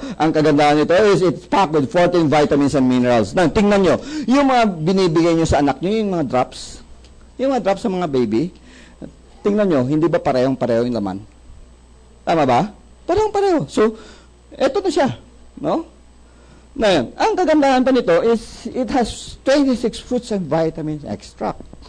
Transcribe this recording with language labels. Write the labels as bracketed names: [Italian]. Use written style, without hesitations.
[Filipino] Ang kagandahan nito [English] is it's packed with 14 vitamins and minerals. [Filipino] Now, tingnan nyo, yung mga binibigay nyo sa anak nyo, yung mga drops sa mga baby, tingnan nyo, hindi ba parehong-pareho yung laman? Tama ba? Parehong-pareho. So, eto na siya. No? Ngayon, ang kagandahan pa nito [English] is it has 26 fruits and vitamins extract.